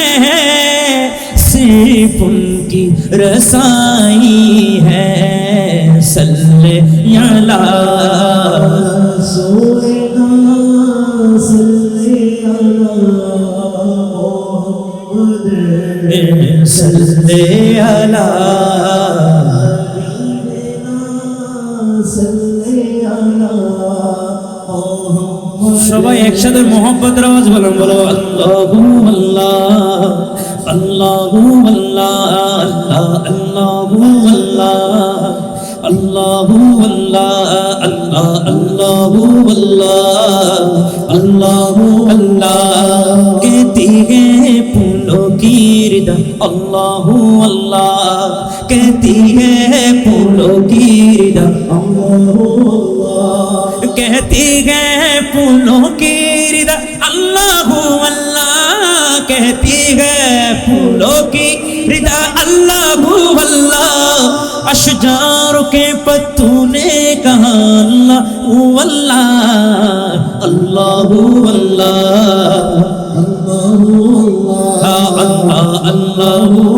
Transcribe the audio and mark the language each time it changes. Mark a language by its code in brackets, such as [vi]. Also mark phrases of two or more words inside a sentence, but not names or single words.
[ur] صرف ان کی رسائی ہے [ar] صلی علی رسولنا صلی علی محمد صلی علی حبیبنا صلی علی محمد সবাই [bn] একসাথে মোহাম্মতের আওয়াজ বলেন বলো [ar] اللهُ الله اللهُ الله اللهُ الله اللهُ الله اللهُ الله اللهُ الله [ur] کہتی ہے پھولوں کی ردا اللہُ اللہ کہتی ہے پھولوں کی ردا [ar] اللهُ الله [ur] کہتی ہے پھولوں کی ردا [ar] اللهُ الله [ur] کہتی ہے پھولوں کی ردا اللہ اللہ اشجار کے پتوں نے کہا [ar] اللہ اللہ اللہ اللہ اللہ